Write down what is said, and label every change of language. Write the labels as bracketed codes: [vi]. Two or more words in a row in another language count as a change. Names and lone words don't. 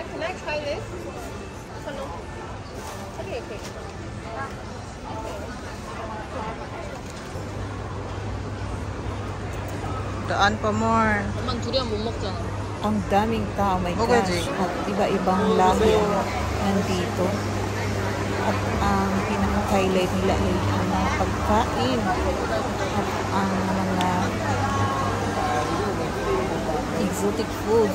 [en] I try this? Hello. Okay. [tl] Daan pa more. [ko] 엄마는 두리안 못 먹잖아. [tl] Ang daming tao, my Magaji. gosh. At iba-ibang lahi nandito. At ang pinaka-highlight nila ay ang mga pagkain. At ang mga [en] exotic foods.